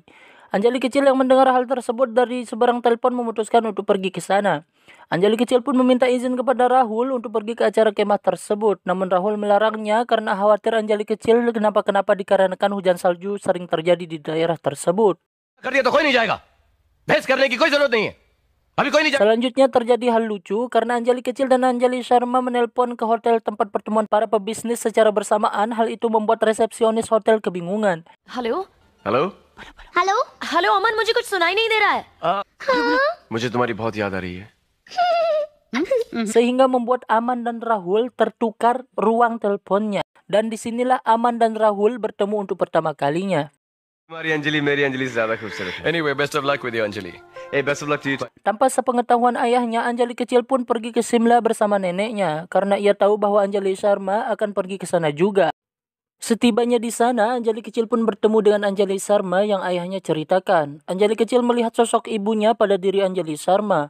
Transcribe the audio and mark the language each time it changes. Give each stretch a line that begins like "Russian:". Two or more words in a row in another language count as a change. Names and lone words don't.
Indonesian: Anjali kecil yang mendengar hal tersebut dari seberang telepon memutuskan untuk pergi ke sana. Anjali kecil pun meminta izin kepada Rahul untuk pergi ke acara kemah tersebut. Namun Rahul melarangnya karena khawatir Anjali kecil kenapa-kenapa dikarenakan hujan salju sering terjadi di daerah tersebut.
Hindi: कर दिया तो कोई नहीं जाएगा। बहस करने की कोई जरूरत नहीं है। अभी कोई नहीं जा...
Indonesian: Selanjutnya terjadi hal lucu karena Anjali kecil dan Anjali Sharma menelpon ke hotel tempat pertemuan para pebisnis secara bersamaan. Hal itu membuat resepsionis hotel kebingungan.
Hindi: हेलो हेलो हेलो हेलो अमन, मुझे कुछ सुनाई नहीं दे रहा है। मुझे तुम्हारी बहुत याद आ रही है।
Indonesian: Sehingga membuat Aman dan Rahul tertukar ruang teleponnya. Dan disinilah Aman dan Rahul bertemu untuk pertama kalinya.
Hindi: तुम्हारी अंजलि मेरी अंजलि से ज्यादा खूबसूरत है।
English: Anyway, best of luck with you, Anjali. Hey, best of luck to you.
Indonesian: Tanpa sepengetahuan ayahnya, Anjali kecil pun pergi ke Simla bersama neneknya. Karena ia tahu bahwa Anjali Sharma akan pergi ke sana juga. Setibanya di sana, Anjali kecil pun bertemu dengan Anjali Sharma yang ayahnya ceritakan. Anjali kecil melihat sosok ibunya pada diri Anjali Sharma.